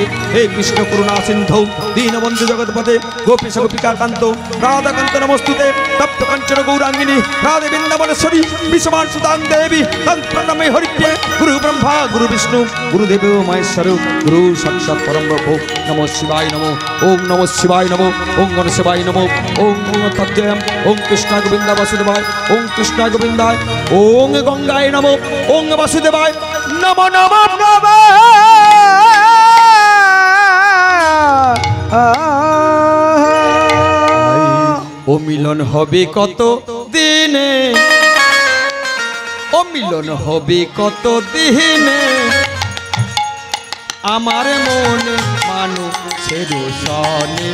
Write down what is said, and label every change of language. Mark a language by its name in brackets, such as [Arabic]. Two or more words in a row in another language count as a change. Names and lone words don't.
[Sanskrit] হে কৃষ্ণ করুণা সিন্ধৌ দীনবন্ধু জগৎপতে গোপীশ গোপিকা কান্ত রাধাকান্ত নমস্তুতে। তপ্ত কাঞ্চন গৌরাঙ্গিনী রাধে বৃন্দাবনেশ্বরী বিশ্বমান সুতাং দেবী তং প্রণমে হরিপ্রিয়ে। গুরু ব্রহ্মা গুরু বিষ্ণু গুরুদেব মহেশ্বর গুরু সাক্ষাৎ পরম ব্রহ্ম। নমঃ শিবায় নমঃ, ওম নমঃ শিবায় নমঃ, ওম গণ শিবায় নমঃ, ওম তদ্বয়ম, ওম কৃষ্ণ গোবিন্দ বাসুদেবায়, ওম কৃষ্ণ গোবিন্দায়, ওম গঙ্গায় নমঃ, ওম বাসুদেবায় নমঃ নমঃ নমঃ। [Bangla] ও মিলন হবে কত দিনে, ও মিলন হবে কত দিনে, আমার মনে মানুষের সনে,